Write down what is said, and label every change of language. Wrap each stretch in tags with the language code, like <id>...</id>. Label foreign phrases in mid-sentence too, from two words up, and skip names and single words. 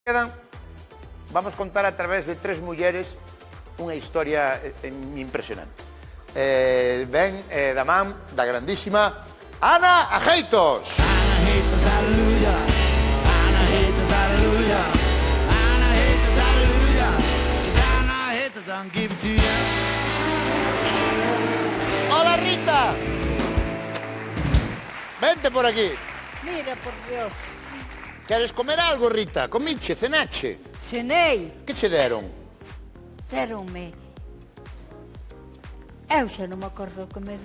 <gl>Vamos contar a través de tres mulleres unha historia impresionante. Ben da man da grandísima Ana Ajeitos. Ana Ajeitos, aleluya. Ana Ajeitos, aleluya. Ana Ajeitos, aleluya. Ana Ajeitos,</gl> <en>I'll give it to you.</en> <gl>Hola, Rita. Vente por aquí. Mira, por Dios. Queres comer algo, Rita? Comiche, cenache? Cenei. Que che deron? Deronme. Eu xa non me acordo que me deu.</gl>